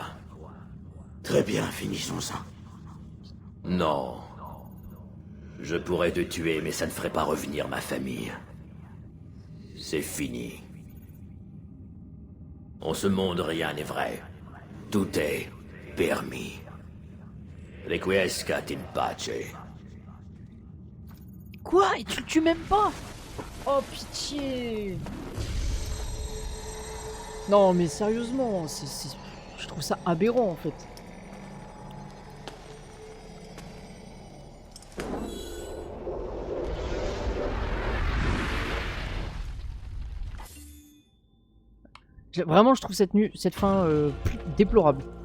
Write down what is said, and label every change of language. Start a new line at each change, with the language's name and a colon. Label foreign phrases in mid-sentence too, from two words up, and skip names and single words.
French: Très bien, finissons-en. Non. Je pourrais te tuer, mais ça ne ferait pas revenir ma famille. C'est fini. En ce monde, rien n'est vrai. Tout est permis.
Latin: Requiescat in pace.
French: Quoi? Et tu le tues même pas? Oh pitié. Non mais sérieusement, je trouve ça aberrant en fait. Vraiment, je trouve cette fin plus déplorable.